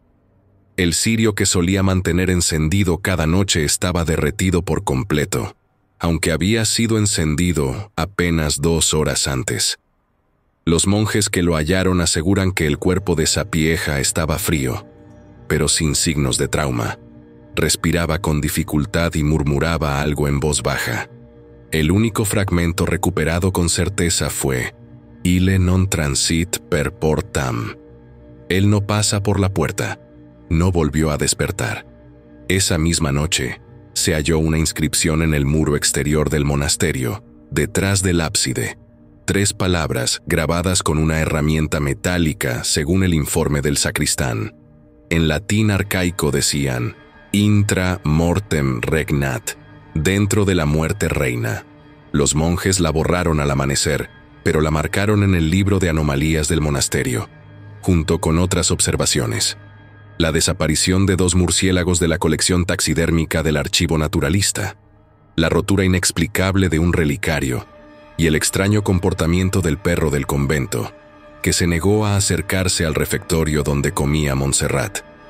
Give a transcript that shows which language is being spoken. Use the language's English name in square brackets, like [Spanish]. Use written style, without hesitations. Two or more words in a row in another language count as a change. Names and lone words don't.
[Spanish] El cirio que solía mantener encendido cada noche estaba derretido por completo, aunque había sido encendido apenas 2 horas antes. Los monjes que lo hallaron aseguran que el cuerpo de Sapieha estaba frío, pero sin signos de trauma. Respiraba con dificultad y murmuraba algo en voz baja. El único fragmento recuperado con certeza fue: [Latin] «Ille non transit per portam». [Spanish] Él no pasa por la puerta. No volvió a despertar. Esa misma noche, se halló una inscripción en el muro exterior del monasterio, detrás del ábside. 3 palabras grabadas con una herramienta metálica, según el informe del sacristán. En latín arcaico decían: [Latin] «Intra mortem regnat», [Spanish] dentro de la muerte reina. Los monjes la borraron al amanecer, pero la marcaron en el libro de anomalías del monasterio, junto con otras observaciones. La desaparición de 2 murciélagos de la colección taxidérmica del archivo naturalista, la rotura inexplicable de un relicario y el extraño comportamiento del perro del convento, que se negó a acercarse al refectorio donde comía Montserrat.